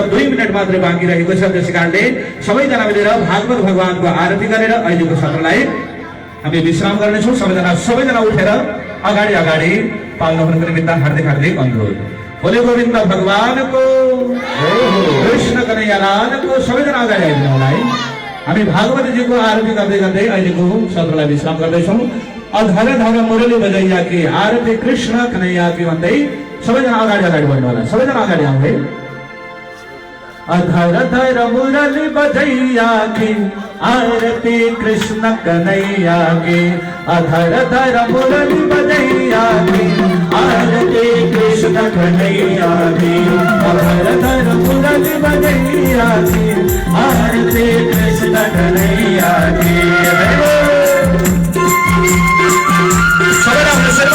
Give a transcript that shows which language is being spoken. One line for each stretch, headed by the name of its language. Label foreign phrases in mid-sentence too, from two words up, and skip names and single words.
Nepali: 2 मिनट मात्रै बाँकी रहेको छ। त्यसै कारणले सबैजना मिलेर भागवत भगवानको आरती गरेर अहिलेको सत्रलाई हामी विश्राम गर्नेछौँ। सबैजना उठेर अगाडि अगाडि पाल्नुहुनको निमित्त हार्दिक हार्दिक अनुरोध। बोले गोविन्द भगवानको कृष्ण कन्हैया लालको। सबैजना अगाडि आइदिनु होला है। हामी भागवतीजीको आरती गर्दै गर्दै अहिलेको सत्रलाई विश्राम गर्दैछौँ।
Hindi: अधर धर मुरली बजैया की आरती कृष्ण कन्हैया की
Nepali: भन्दै सबैजना अगाडि अगाडि बढ्नु होला। सबैजना अगाडि आउँ है।
Hindi: अधर धर मुरली बजैया की आरती कृष्ण कन्हैया की। अधर धर मुरली बजैया की आरती कृष्ण कन्हैया की। अधर धर मुरली बजैया की आरती कृष्ण कन्हैया की।
Nepali: सबैले आफ्नो शरीरमा